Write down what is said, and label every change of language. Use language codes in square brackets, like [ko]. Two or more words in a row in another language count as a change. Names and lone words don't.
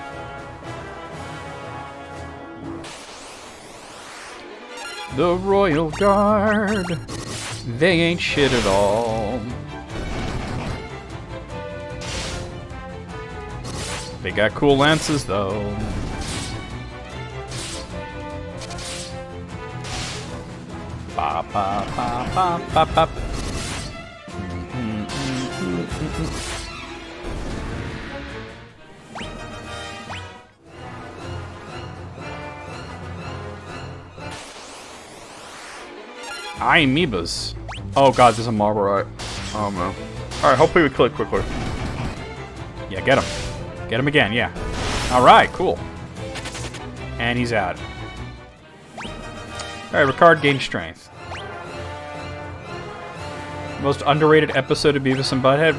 [en] The Royal Guard. They ain't shit at all. They got cool lances, though. Ba ba ba ba ba ba. Amoebas. Oh god, there's a marble right. Oh no. Alright, hopefully we click quickly. Yeah, get him. Get him again, yeah. Alright, cool. And he's out. Alright, Ricard gained strength. Most underrated episode of Beavis and Butthead?